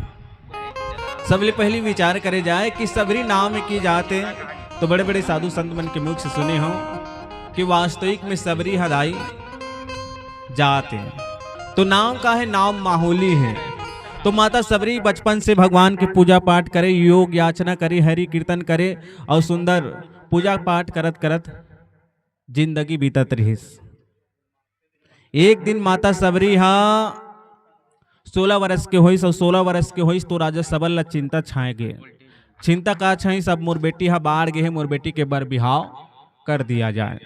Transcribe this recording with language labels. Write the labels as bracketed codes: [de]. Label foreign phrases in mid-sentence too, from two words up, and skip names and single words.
[hne] सबले पहली विचार करे जाए कि सबरी नाम की जात है, तो बड़े बड़े साधु संत मन के मुख से सुने हो कि वास्तविक में सबरी हदाई जात है। तो नाम का है, नाम माहौली है। तो माता सबरी बचपन से भगवान के पूजा पाठ करे, योग याचना करे, हरि कीर्तन करे और सुंदर पूजा पाठ करत करत जिंदगी बीतत रहिस। एक दिन माता सबरी 16 वर्ष के होइस और 16 वर्ष के होइस तो राजा सबल ला चिंता छाए गे। चिंता का छाई, सब मोर बेटी हा बाढ़ गे है, मोर बेटी के बर बिहाव कर दिया जाए।